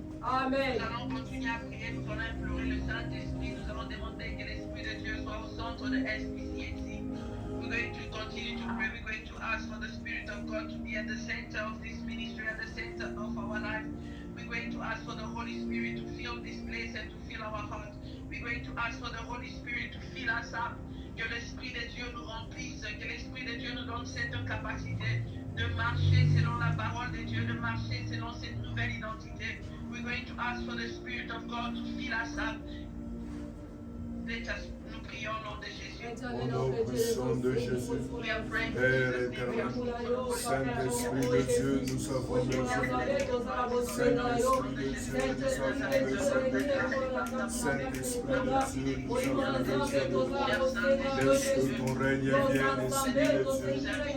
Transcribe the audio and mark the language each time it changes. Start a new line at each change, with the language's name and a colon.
French: Amen. Nous allons continuer à prier, nous allons implorer le Saint-Esprit, nous allons demander que l'Esprit de Dieu soit au centre de SPCAC.
English: We're going to continue to pray. We're going to ask for the Spirit of God to be at the center of this ministry, at the center of our life. We're going to ask for the Holy Spirit to fill this place and to fill our heart. We're going to ask for the Holy Spirit to fill us up.
French: Que l'Esprit de Dieu nous remplisse, que l'Esprit de Dieu nous donne cette capacité de marcher selon la parole de Dieu, de marcher selon cette nouvelle identité.
English: We're going to ask for the Spirit of God to fill us up. Let us,
French: nous prions au nom de Jésus. Au nom puissant de Jésus, Père éternel, Saint-Esprit de Dieu, nous avons besoin de toi. Saint-Esprit de Dieu, nous avons besoin de toi. Saint-Esprit de Dieu, nous avons besoin de toi. Laisse que ton règne vienne, Esprit de Dieu.